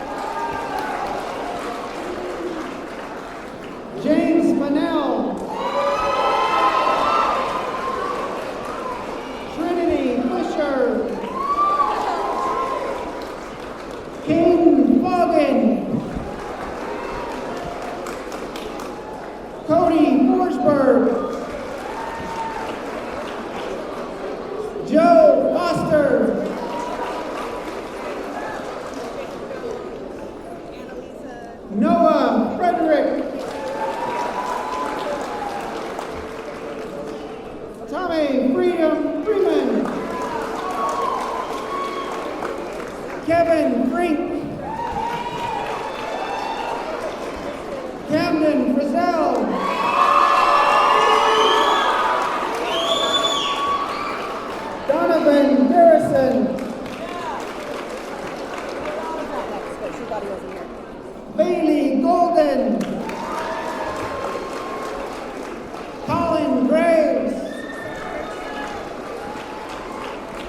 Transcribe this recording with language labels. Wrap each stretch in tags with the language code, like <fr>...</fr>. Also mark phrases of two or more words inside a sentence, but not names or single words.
<en>James Manel. Trinity Fisher. Caden Foggin. Cody Forsberg. Joe Foster. Noah Frederick. Tommy Freeman. Kevin Frink. Camden Frizzell. Donovan Garrison. Bailey Golden. Colin Graves.</en>